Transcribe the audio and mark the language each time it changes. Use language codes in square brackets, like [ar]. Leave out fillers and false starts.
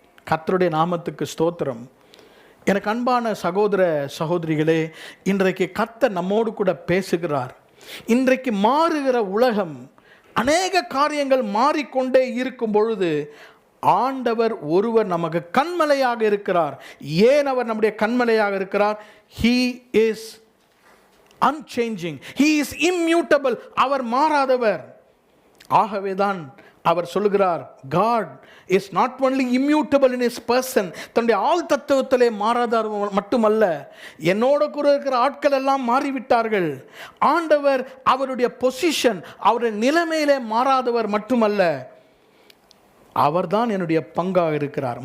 [ta] கர்த்தருடைய நாமத்துக்கு ஸ்தோத்திரம். எனக்கு அன்பான சகோதர சகோதரிகளே, இன்றைக்கு கர்த்தர் நம்மோடு கூட பேசுகிறார். இன்றைக்கு மாறுகிற உலகம், அநேக காரியங்கள் மாறிக்கொண்டே இருக்கும் பொழுது ஆண்டவர் ஒருவர் நமக்கு கண்மலையாக இருக்கிறார். ஏன் அவர் நம்முடைய கண்மலையாக இருக்கிறார்? [en] He is unchanging, He is immutable. [ta] அவர் மாறாதவர். ஆகவேதான் அவர் சொல்லுகிறார், God is not only immutable in his person, தன்னுடைய ஆள் தத்துவத்திலே மாறாதவர் மட்டுமல்ல, என்னோட கூட இருக்கிற ஆட்கள் எல்லாம் மாறிவிட்டார்கள். ஆண்டவர் அவருடைய பொசிஷன், அவருடைய நிலைமையிலே மாறாதவர் மட்டுமல்ல, அவர்தான் என்னுடைய பங்காக இருக்கிறார்.